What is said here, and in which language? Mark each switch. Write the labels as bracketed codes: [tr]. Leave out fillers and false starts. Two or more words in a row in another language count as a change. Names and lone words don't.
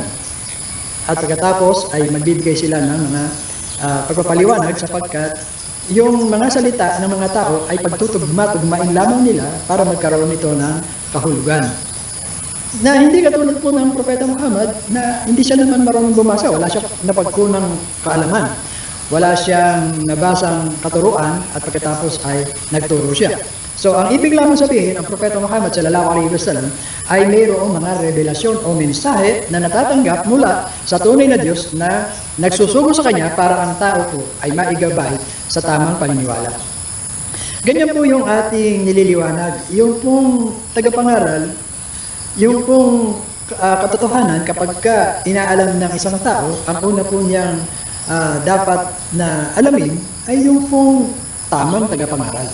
[tl] At pagkatapos ay magbibigay sila ng mga pagpapaliwanag sapagkat yung mga salita ng mga tao ay pagtutugma-tugmain lamang nila para magkaroon nito ng kahulugan. Na hindi katulad po ng Propeta Muhammad na hindi siya naman marunong bumasa, wala siya napagkunang kaalaman. Wala siyang nabasang katuruan at pagkatapos ay nagturo siya. So, ang ibig lamang sabihin, ang Propeta Muhammad [ar] صلى الله عليه وسلم [tl] ay mayroong mga revelasyon o mensahe na natatanggap mula sa tunay na Diyos na nagsusugo sa Kanya para ang tao po ay maigabay sa tamang paniniwala. Ganyan po yung ating nililiwanag. Yung pong tagapangaral, yung pong katotohanan kapag ka inaalam ng isang tao, ang una po niyang dapat na alamin ay yung pong tamang tagapangaral.